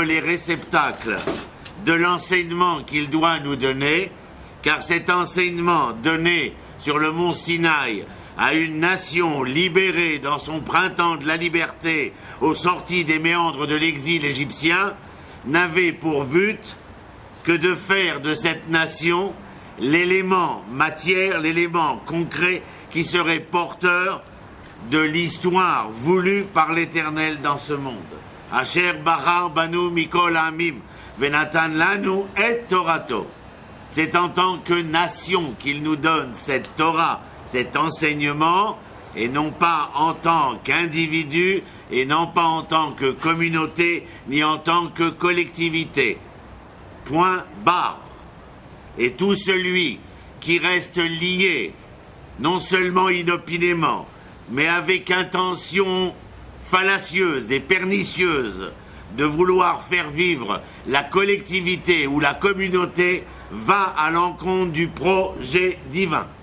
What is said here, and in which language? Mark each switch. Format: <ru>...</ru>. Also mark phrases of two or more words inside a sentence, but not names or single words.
<fr>les réceptacles de l'enseignement qu'il doit nous donner, car cet enseignement donné sur le mont Sinaï à une nation libérée dans son printemps de la liberté aux sorties des méandres de l'exil égyptien n'avait pour but que de faire de cette nation l'élément matière, l'élément concret qui serait porteur de l'histoire voulue par l'Éternel dans ce monde.</fr> <he>אשר בחר בנו מכל העמים ונתן לנו את תורתו.</he> <fr>C'est en tant que nation qu'il nous donne cette Torah, cet enseignement, et non pas en tant qu'individu, et non pas en tant que communauté, ni en tant que collectivité. Point barre. Et tout celui qui reste lié, non seulement inopinément, mais avec intention fallacieuse et pernicieuse de vouloir faire vivre la collectivité ou la communauté, va à l'encontre du projet divin.</fr>